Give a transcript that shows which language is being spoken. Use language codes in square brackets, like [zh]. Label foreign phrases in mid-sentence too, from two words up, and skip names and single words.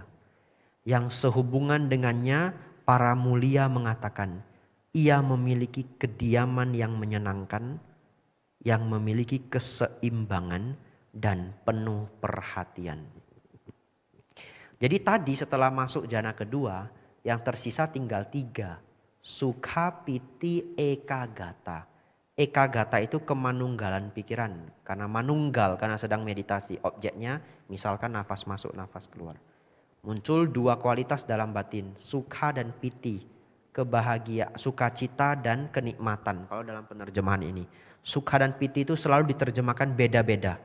[id] Yang sehubungan dengannya para mulia mengatakan. Ia memiliki kediaman yang menyenangkan. Yang memiliki keseimbangan dan penuh perhatian. Jadi tadi setelah masuk jana kedua. Yang tersisa tinggal 3. [pi] Sukha, piti, ekagata. [id] Ekagata itu kemanunggalan pikiran. Karena manunggal, karena sedang meditasi. Objeknya misalkan nafas masuk, nafas keluar. Muncul 2 kualitas dalam batin. Sukha dan piti. Kebahagiaan, sukacita dan kenikmatan. Kalau dalam penerjemahan ini. Sukha dan piti itu selalu diterjemahkan beda-beda.